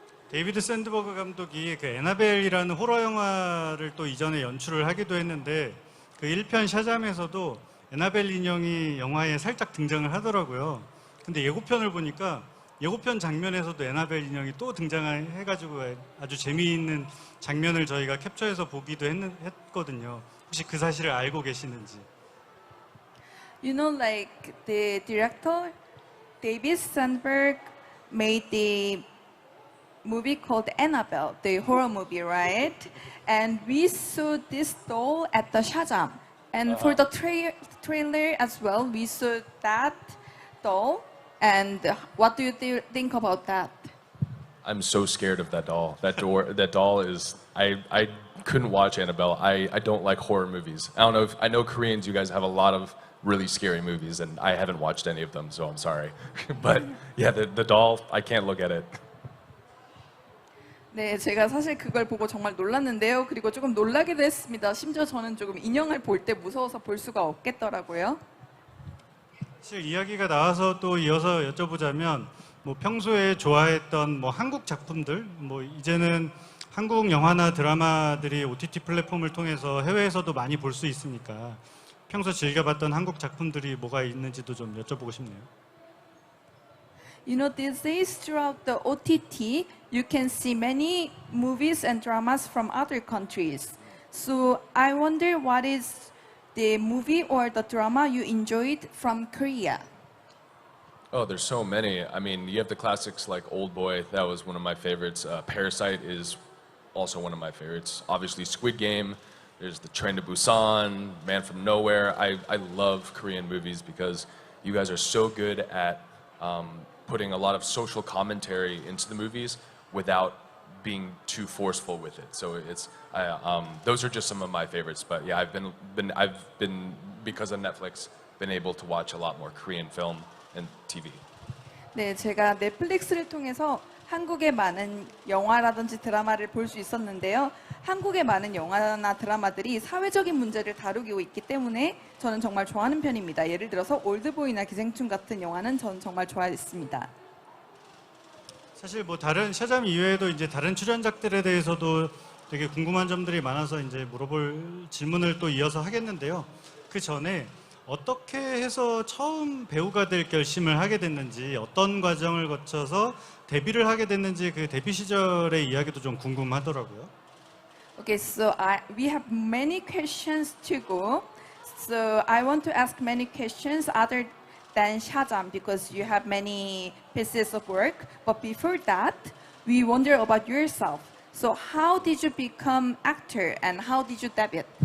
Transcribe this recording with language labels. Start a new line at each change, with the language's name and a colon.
Korean: 데이비드 샌드버그 감독이 그 애나벨이라는 호러 영화를 또 이전에 연출을 하기도 했는데 그 1편 샤잠에서도 애나벨 인형이 영화에 살짝 등장을 하더라고요. 근데 예고편을 보니까 예고편 장면에서도 애나벨 인형이 또 등장해가지고 아주 재미있는 장면을 저희가 캡처해서 보기도 했거든요. 혹시 그 사실을 알고 계시는지?
English: You know, like the director David Sandberg made the movie called Annabelle, the horror movie, right? And we saw this doll at the Shazam. And for the trailer as well, we saw that doll. And what do you think about that? I'm so scared of that doll. That doll is. I couldn't watch Annabelle. I don't like horror movies. I don't know if I know Koreans. You guys have a lot of really scary movies, and I haven't watched any of them, so I'm sorry. But yeah, the doll. I can't look at it.
Korean: 네, 제가 사실 그걸 보고 정말 놀랐는데요. 그리고 조금 놀라기도 했습니다. 심지어 저는 조금 인형을 볼 때 무서워서 볼 수가 없겠더라고요. 사실 이야기가 나와서 또 이어서 여쭤보자면 뭐 평소에 좋아했던 뭐 한국 작품들, 뭐 이제는 한국 영화나 드라마들이 OTT 플랫폼을 통해서 해외에서도 많이 볼 수 있으니까 평소 즐겨봤던 한국 작품들이 뭐가 있는지도 좀 여쭤보고 싶네요.
English: You know, these days throughout the OTT, you can see many movies and dramas from other countries. So I wonder what is the movie or the drama you enjoyed from Korea? Oh, there's so many. I mean, you have the classics like Old Boy. That was one of my favorites. Parasite is also one of my favorites. Obviously, Squid Game. There's the Train to Busan, Man from Nowhere. I love Korean movies because you guys are so good at putting a lot of social commentary into the movies without being too forceful with it. So those are just some of my favorites. But yeah, I've been because of Netflix been able to watch a lot more Korean film and TV.
Korean: 네, 제가 넷플릭스를 통해서 한국의 많은 영화라든지 드라마를 볼 수 있었는데요. 한국의 많은 영화나 드라마들이 사회적인 문제를 다루고 있기 때문에 저는 정말 좋아하는 편입니다. 예를 들어서 올드보이나 기생충 같은 영화는 저는 정말 좋아했습니다. 사실 뭐 다른 샤잠 이외에도 이제 다른 출연작들에 대해서도 되게 궁금한 점들이 많아서 이제 물어볼 질문을 또 이어서 하겠는데요. 그 전에 어떻게 해서 처음 배우가 될 결심을 하게 됐는지, 어떤 과정을 거쳐서 데뷔를 하게 됐는지 그 데뷔 시절의 이야기도 좀 궁금하더라고요.
English: Okay, so we have many questions to go. So I want to ask many questions other than Shazam because you have many pieces of work. But before that, we wonder about yourself. So how did you become actor and how did you debut?